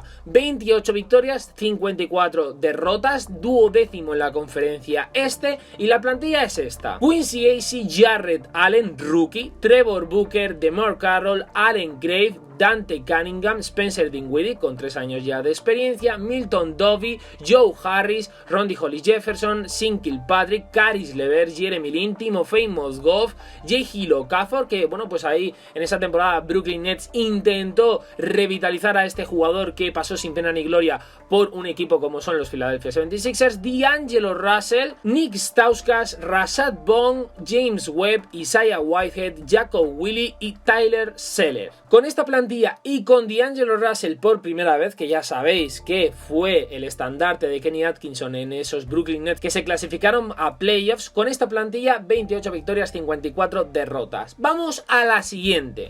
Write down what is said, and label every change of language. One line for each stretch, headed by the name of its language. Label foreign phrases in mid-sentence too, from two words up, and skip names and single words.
Spanish: 28 victorias, 54 derrotas, 12º en la conferencia este, y la plantilla es esta: Quincy Acy, Jarrett Allen, rookie, Trevor Booker, DeMar Carroll, Allen Grave, Dante Cunningham, Spencer Dinwiddie con 3 años ya de experiencia, Milton Dovey, Joe Harris, Rondy Hollis Jefferson, Sin Kilpatrick, Caris LeVert, Jeremy Lin, Timofey Mozgov, J.G. Okafor, que bueno, pues ahí en esa temporada Brooklyn Nets intentó revitalizar a este jugador que pasó sin pena ni gloria por un equipo como son los Philadelphia 76ers, D'Angelo Russell, Nick Stauskas, Rashad Bond, James Webb, Isaiah Whitehead, Jacob Willie y Tyler Seller. Con esta plantilla y con D'Angelo Russell por primera vez, que ya sabéis que fue el estandarte de Kenny Atkinson en esos Brooklyn Nets que se clasificaron a playoffs, con esta plantilla 28 victorias, 54 derrotas. Vamos a la siguiente.